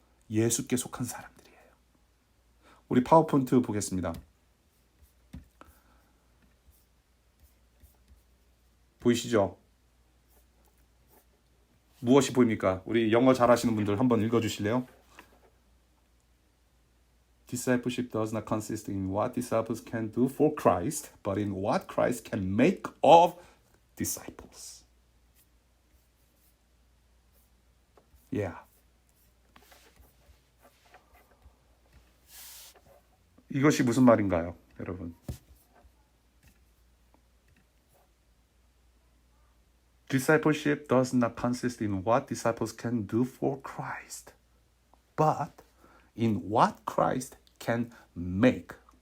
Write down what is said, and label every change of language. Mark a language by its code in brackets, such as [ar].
[ko] 예수께 속한 사람들이에요. 우리 파워포인트 보겠습니다. 보이시죠? 무엇이 보입니까? 우리 영어 잘하시는 분들 한번 읽어주실래요? [en] Discipleship does not consist in what disciples can do for Christ, but in what Christ can make of disciples. Yeah. [ko] 이것이 무슨 말인가요, 여러분? [en] Discipleship does not consist in what disciples can do for Christ, but in what Christ can make.